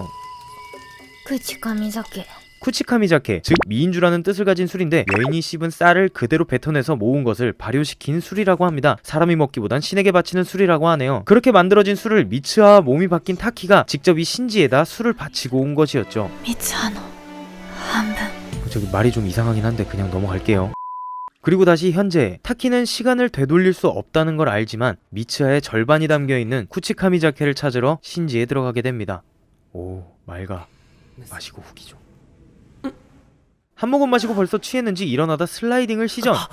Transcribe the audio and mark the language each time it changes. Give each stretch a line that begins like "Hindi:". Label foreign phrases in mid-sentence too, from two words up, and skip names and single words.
Japanese: 口上酒
Korean: 쿠치카미자케, 즉 미인주라는 뜻을 가진 술인데 여인이 씹은 쌀을 그대로 뱉어내서 모은 것을 발효시킨 술이라고 합니다. 사람이 먹기보단 신에게 바치는 술이라고 하네요. 그렇게 만들어진 술을 미츠하와 몸이 바뀐 타키가 직접 이 신지에다 술을 바치고 온 것이었죠.
Japanese: 三葉の半分
Korean: 저기 말이 좀 이상하긴 한데 그냥 넘어갈게요. 그리고 다시 현재, 타키는 시간을 되돌릴 수 없다는 걸 알지만 미츠하의 절반이 담겨있는 쿠치카미자케를 찾으러 신지에 들어가게 됩니다. 오, 맑아. 마시고 후기죠. 한 모금 마시고 벌써 취했는지 일어나다 슬라이딩을 시전.